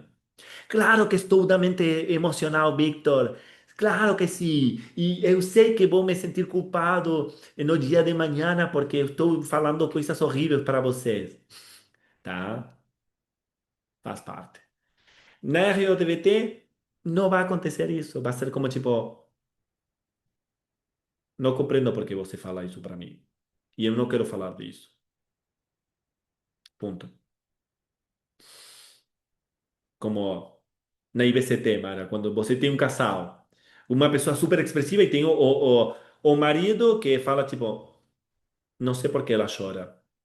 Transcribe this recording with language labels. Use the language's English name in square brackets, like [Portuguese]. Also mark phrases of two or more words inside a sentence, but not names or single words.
[Portuguese] Claro que estou da mente emocional, Victor. Claro que sim. E eu sei que vou me sentir culpado no dia de manhã porque eu estou falando coisas horríveis para vocês. Tá? Faz parte. Na ROTVT, [Spanish] no va a acontecer eso. Va a ser como tipo, no comprendo por qué [Portuguese] você fala isso para [Spanish] mí. Y yo no quiero [Portuguese] falar de isso. [Spanish] Punto. [Portuguese] Como na IBCT, Mara, quando você tem um casal, uma pessoa super expressiva e tem o marido que fala tipo, não sei por que ela chora.